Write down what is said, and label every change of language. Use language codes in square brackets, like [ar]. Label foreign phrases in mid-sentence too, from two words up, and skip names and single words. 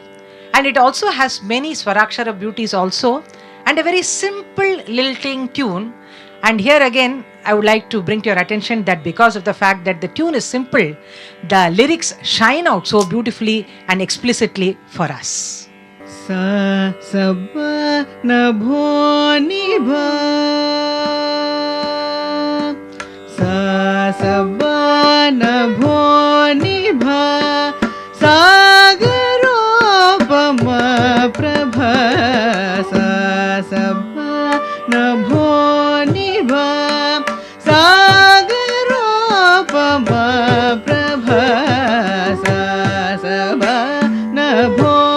[en] And it also has many Swarakshara beauties also, and a very simple lilting tune. And here again, I would like to bring to your attention that because of the fact that the tune is simple, the lyrics shine out so beautifully and explicitly for us. [sa] स सभा नभो निभा, स सभा नभो निभा, सागरोपम प्रभा, स सभा नभो निभा, सागरोपम प्रभा, स सभा नभो